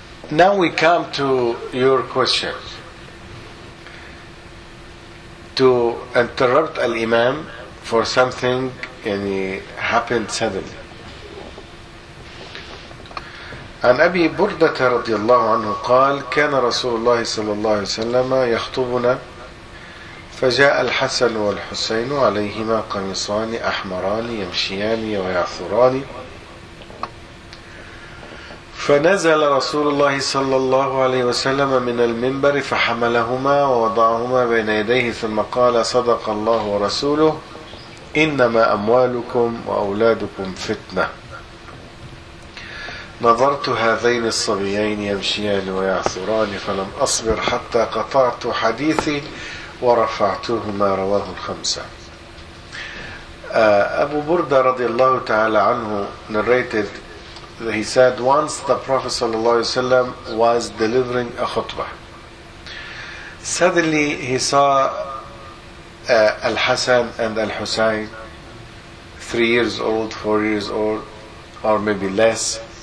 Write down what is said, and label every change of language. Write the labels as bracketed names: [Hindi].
[English] Now we come to your question. To interrupt al-imam for something and it happened suddenly. [Arabic] عن أبي بردة رضي الله عنه قال كان رسول الله صلى الله عليه وسلم يخطبنا فجاء الحسن والحسين عليهما قميصان أحمران يمشيان ويعثران فنزل رسول الله صلى الله عليه وسلم من المنبر فحملهما ووضعهما بين يديه ثم قال صدق الله ورسوله إنما أموالكم وأولادكم فتنة نظرت هذين الصبيين يمشيان ويعثران فلم أصبر حتى قطعت حديثي ورفعتهما. رواه الخمسة. [English] أبو بردة [Arabic] رضي الله تعالى عنه [English] narrated that he said once the Prophet [Arabic] صلى الله عليه وسلم [English] was delivering a khutbah. Suddenly he saw Al-Hasan and Al-Husayn, 3 years old, 4 years old, or maybe less.